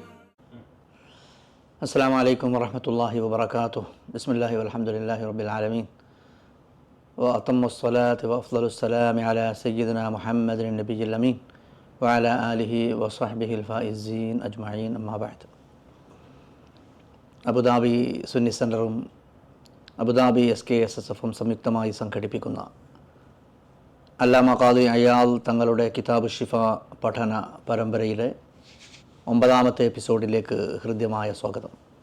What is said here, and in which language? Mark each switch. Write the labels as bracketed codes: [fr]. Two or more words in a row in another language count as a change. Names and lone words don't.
[ar] السلام عليكم ورحمة الله وبركاته. بسم الله والحمد لله رب العالمين وأتم الصلاة وأفضل السلام على سيدنا محمد النبي الأمين وعلى آله وصحبه الفائزين أجمعين. أما بعد. [ml] അബുദാബി സുന്നി സെൻ്ററും അബുദാബി SKSSF സംയുക്തമായി സംഘടിപ്പിക്കുന്ന അല്ലാമ ഖാദി അയാൽ തങ്ങളുടെ കിതാബ് ഷിഫ പഠന പരമ്പരയിലെ 9ാമത്തെ എപ്പിസോഡിലേക്ക് ഹൃദ്യമായ സ്വാഗതം.